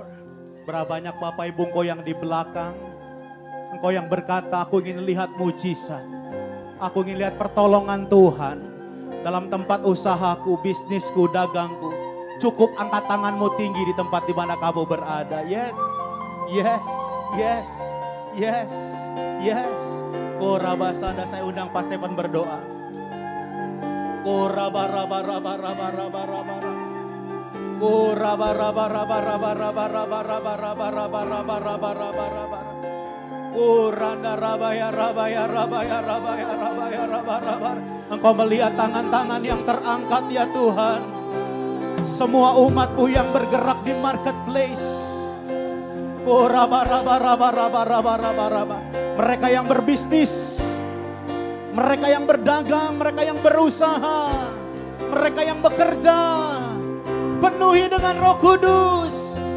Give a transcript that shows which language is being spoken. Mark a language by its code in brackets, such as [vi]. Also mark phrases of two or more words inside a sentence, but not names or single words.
[id] Berapa banyak Bapak Ibu engkau yang di belakang, engkau yang berkata, aku ingin lihat mujizat, aku ingin lihat pertolongan Tuhan dalam tempat usahaku, bisnisku, dagangku. Cukup angkat tanganmu tinggi di tempat di mana kamu berada. [en] Yes, yes, yes, yes, yes. Korabasanda, [id] saya undang Pak Stefan berdoa. Korabarabarabarabarabarabarabara. Korabarabarabarabarabarabarabarabarabarabarabarabarabara. Koranda rabaya rabaya rabaya rabaya rabaya rabaya. Engkau melihat tangan-tangan yang terangkat ya Tuhan. Semua umat-Mu yang bergerak di marketplace. Mereka yang berbisnis, mereka yang berdagang, mereka yang berusaha, mereka yang bekerja, penuhi dengan Roh Kudus.